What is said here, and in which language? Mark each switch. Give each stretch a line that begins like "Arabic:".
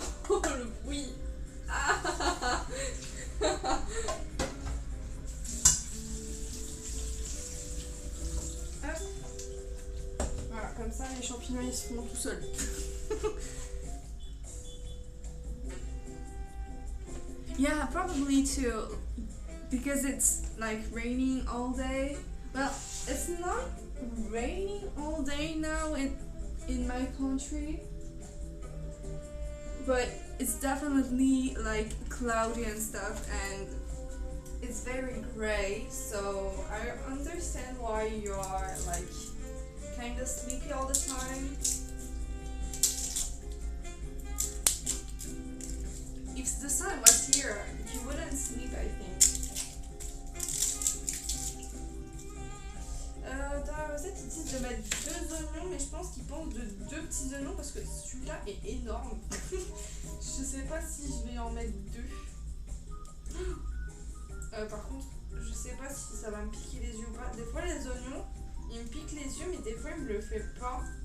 French: Oh le bruit! Ah. Voilà, comme ça les champignons ils se font tout seuls.
English: Yeah, probably too, because it's like raining all day. Well, it's not raining all day now in my country, but it's definitely like cloudy and stuff, and it's very gray, so I understand why you are like kind of sleepy all the time. If the sun was here, you wouldn't sleep, I think.
French: Dans la recette, ils disent de mettre 2 oignons, mais je pense qu'ils pensent de 2 petits oignons parce que celui-là est énorme. Je sais pas si je vais en mettre 2. Par contre, je sais pas si ça va me piquer les yeux ou pas. Des fois, les oignons, ils me piquent les yeux, mais des fois, ils me le font pas.